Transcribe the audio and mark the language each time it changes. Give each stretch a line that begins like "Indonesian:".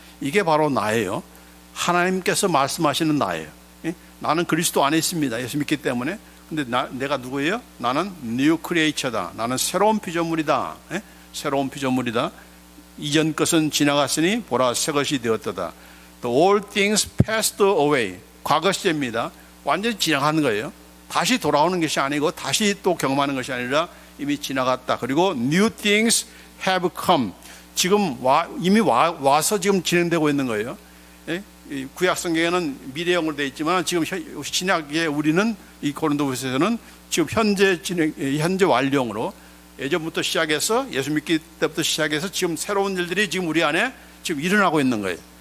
Korean: 이게 바로 나예요. 하나님께서 말씀하시는 나예요. 나는 그리스도 안에 있습니다. 예수 믿기 때문에. 근데 내가 누구예요? 나는 뉴 크리에이처다. 나는 새로운 피조물이다. 새로운 피조물이다. 이전 것은 지나갔으니 보라 새 것이 되었도다.
English: The all things passed away.
Korean: 과거 시제입니다. 완전히 지나가는 거예요. 다시 돌아오는 것이 아니고 다시 또 경험하는 것이 아니라 이미 지나갔다. 그리고
English: new things have come.
Korean: 지금 이미 와서 지금 진행되고 있는 거예요. 구약 성경에는 미래형으로 되어 있지만 지금 신약에 우리는 이 고린도후서에서는 지금 현재 완료형으로, 예전부터 시작해서 예수 믿기 때부터 시작해서 지금 새로운 일들이 지금 우리 안에 지금 일어나고 있는 거예요.